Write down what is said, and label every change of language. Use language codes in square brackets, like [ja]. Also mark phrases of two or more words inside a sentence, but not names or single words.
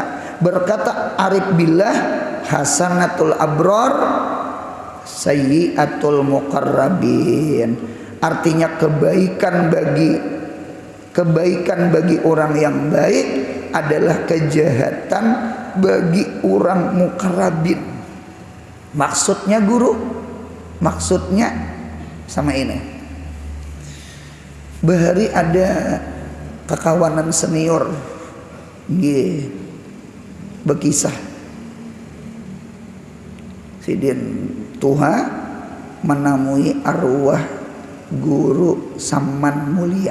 [ar] Berkata Arif Billah, حسنات الأبرار سيئات المقربين. [id] Artinya kebaikan bagi orang yang baik adalah kejahatan bagi orang muqarrabin. Maksudnya guru, maksudnya sama ini. [bjn] Bahari ada kekawanan senior berkisah Sidin Tuha menemui arwah guru Saman Mulia.